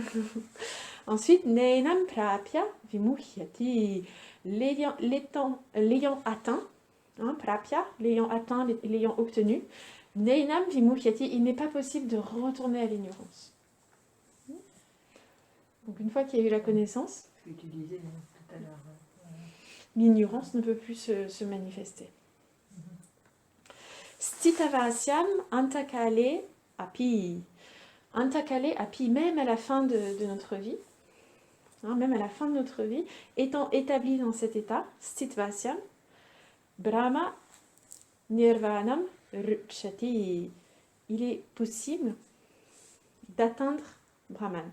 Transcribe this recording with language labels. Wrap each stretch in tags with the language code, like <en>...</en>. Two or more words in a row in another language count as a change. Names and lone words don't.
<fr>Ensuite,</fr> <sa>Neinam Prapya Vimuhyati,</sa> <fr>l'ayant atteint, Prapya, l'ayant atteint, l'ayant obtenu,</fr> <sa>Neinam Vimuhyati,</sa> <fr>il n'est pas possible de retourner à l'ignorance. Donc une fois qu'il y a eu la connaissance, ce que tu disais tout à l'heure, l'ignorance ne peut plus se manifester.</fr> <sa>Stitavasyam antakale api. Antakale api,</sa> <fr>même à la fin de notre vie, même à la fin de notre vie, étant établi dans cet état,</fr> <sa>Stitvasyam, Brahma Nirvanam Ruchati.</sa> <fr>Il est possible d'atteindre Brahman.</fr>